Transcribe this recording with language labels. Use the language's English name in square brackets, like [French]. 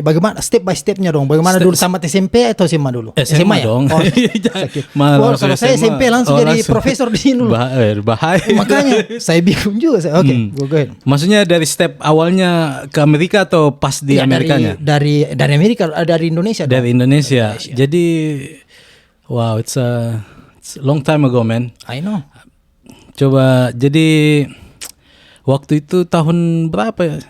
[Indonesian] Bagaimana step by stepnya dong? Bagaimana dulu tamat SMP atau SMA dulu? SMA ya? Dong. Kalau saya SMP langsung jadi profesor di sini dulu. Bahaya. Makanya saya bingung juga. Oke, [English] go ahead. [Indonesian] Maksudnya dari step awalnya ke Amerika atau pas di Amerikanya? Dari Amerika, dari Indonesia. Dari Indonesia. [English] Jadi wow, it's a long time ago, man. I know. [Indonesian] Coba jadi waktu itu tahun berapa ya?